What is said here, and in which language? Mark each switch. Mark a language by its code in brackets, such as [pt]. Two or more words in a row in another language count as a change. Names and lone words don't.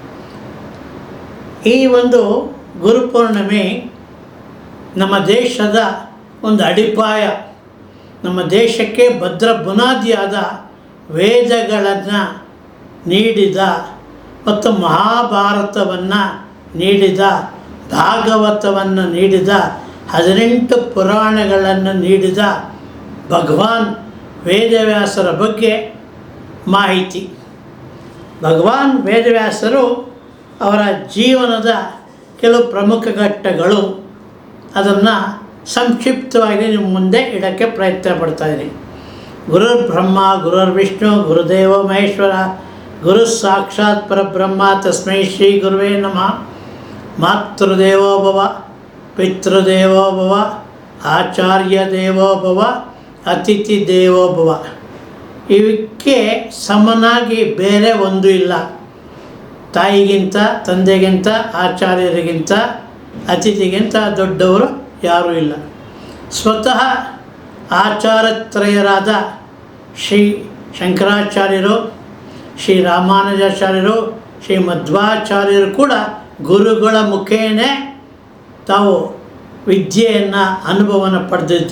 [kn] ಈ ಒಂದು ಗುರುಪೌರ್ಣಮಿ ನಮ್ಮ ದೇಶದ ಒಂದು ಅಡಿಪಾಯ, ನಮ್ಮ ದೇಶಕ್ಕೆ ಭದ್ರ ಬುನಾದಿಯಾದ ವೇದಗಳನ್ನು ನೀಡಿದ ಮತ್ತು ಮಹಾಭಾರತವನ್ನು ನೀಡಿದ, ಭಾಗವತವನ್ನು ನೀಡಿದ, 18 ಪುರಾಣಗಳನ್ನು ನೀಡಿದ ಭಗವಾನ್ ವೇದವ್ಯಾಸರ ಬಗ್ಗೆ ಮಾಹಿತಿ. ಭಗವಾನ್ ವೇದವ್ಯಾಸರು ಅವರ ಜೀವನದ ಕೆಲವು ಪ್ರಮುಖ ಘಟ್ಟಗಳು, ಅದನ್ನು ಸಂಕ್ಷಿಪ್ತವಾಗಿ ನಿಮ್ಮ ಮುಂದೆ ಇಡೋಕ್ಕೆ ಪ್ರಯತ್ನ ಪಡ್ತಾಯಿದ್ದೀನಿ. [sa] ಗುರುರ್ ಬ್ರಹ್ಮ ಗುರುರ್ ವಿಷ್ಣು ಗುರುದೇವೋ ಮಹೇಶ್ವರ ಗುರು ಸಾಕ್ಷಾತ್ ಪರಬ್ರಹ್ಮ ತಸ್ಮೈ ಶ್ರೀ ಗುರುವೇ ನಮಃ. ಮಾತೃದೇವೋ ಭವ ಪಿತೃದೇವೋ ಭವ ಆಚಾರ್ಯ ದೇವೋ ಭವ ಅತಿಥಿ ದೇವೋ ಭವ. [kn] ಇವಕ್ಕೆ ಸಮನಾಗಿ ಬೇರೆ ಒಂದು ಇಲ್ಲ. ತಾಯಿಗಿಂತ, ತಂದೆಗಿಂತ, ಆಚಾರ್ಯರಿಗಿಂತ, ಅತಿಥಿಗಿಂತ ದೊಡ್ಡವರು ಯಾರೂ ಇಲ್ಲ. ಸ್ವತಃ ಆಚಾರ್ಯತ್ರಯರಾದ ಶ್ರೀ ಶಂಕರಾಚಾರ್ಯರು, ಶ್ರೀ ರಾಮಾನುಜಾಚಾರ್ಯರು, ಶ್ರೀ ಮಧ್ವಾಚಾರ್ಯರು ಕೂಡ ಗುರುಗಳ ಮುಖೇನ ತಾವು ವಿದ್ಯೆಯನ್ನು, ಅನುಭವವನ್ನು ಪಡೆದಿದ್ದು.